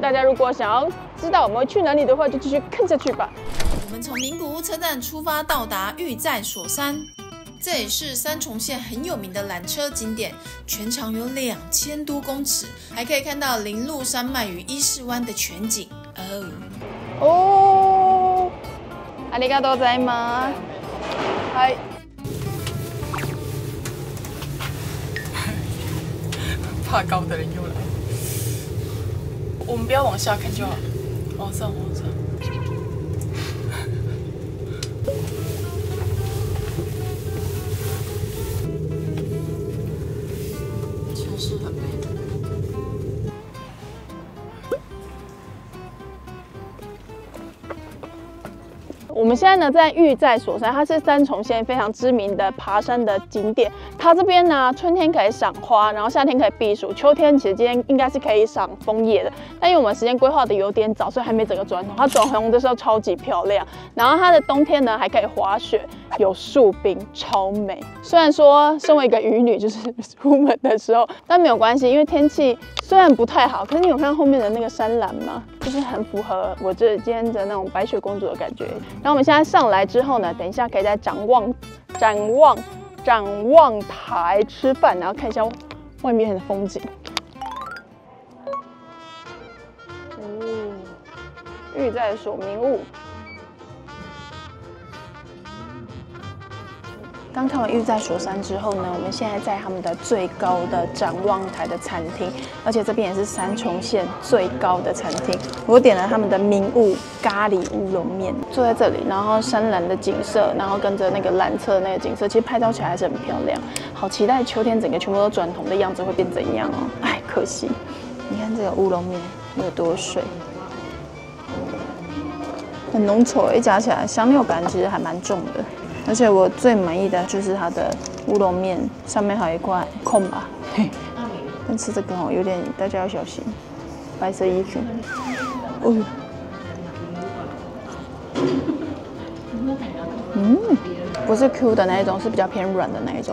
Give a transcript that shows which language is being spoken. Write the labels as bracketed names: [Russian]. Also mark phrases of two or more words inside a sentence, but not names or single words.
[Chinese] 大家如果想要知道我們會去哪裡的話，就繼續看下去吧。我們從名古屋車站出發，到達御在所山。這也是三重縣很有名的纜車景點，全長有2000多公尺，還可以看到鈴鹿山脈與伊勢灣的全景。 [Japanese] ありがとうございます。はい。 [Chinese] 怕高的人又來，我們不要往下看就好，往上，往上。是很美的。我們現在呢在御在所山，它是三重縣非常知名的爬山的景點。它這邊呢，春天可以賞花，然後夏天可以避暑，秋天其實今天應該是可以賞楓葉的。但因為我們時間規劃的有點早，所以還沒整個轉紅。它轉紅的時候超級漂亮，然後它的冬天呢還可以滑雪，有樹冰，超美。雖然說身為一個漁女，就是出門的時候，但沒有關係，因為天氣雖然不太好，可是你有看到後面的那個山嵐嗎？就是很符合我這今天的那種白雪公主的感覺。然後我們現在上來之後呢，等一下可以在展望台吃飯，然後看一下外面的風景。御在所名物。刚看完御在所山之後呢，我們現在在他們的最高的展望台的餐廳，而且這邊也是三重縣最高的餐廳。我點了他們的名物咖喱烏龍麵，坐在這裡，然後山嵐的景色，然後跟着那個纜車的那個景色，其實拍照起來還是很漂亮。好期待秋天整個全部都轉紅的樣子會變怎樣哦！哎，可惜，你看這個烏龍麵有多水，很濃稠，一夾起來香料感其實還蠻重的。而且我最滿意的就是它的烏龍麵上面還有一塊空吧，但吃這個哦有點，大家要小心，白色衣服。不是 Q 的那一種，是比較偏軟的那一種。